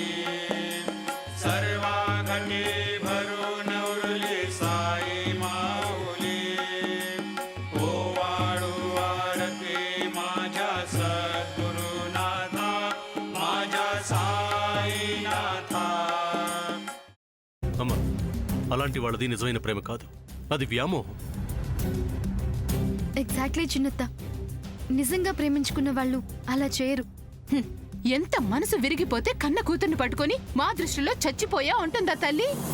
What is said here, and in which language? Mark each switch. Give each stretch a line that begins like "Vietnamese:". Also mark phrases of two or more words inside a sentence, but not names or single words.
Marathi: सर्वा घटे भरून उरले साई माऊली. ओवाळू आरती माझ्या सद्गुरुनाथा, माझ्या साईनाथा.
Telugu: అమ్మ, అలాంటి వాళ్ళది నిజమైన ప్రేమ కాదు, అది వ్యామోహం. ఎగ్జాక్ట్లీ చిన్నత్త. నిజంగా ప్రేమించుకున్న వాళ్ళు అలా చేయరు. ఎంత మనసు విరిగిపోతే కన్న కూతుర్ని పట్టుకొని మా దృష్టిలో చచ్చిపోయా ఉంటుందా తల్లి?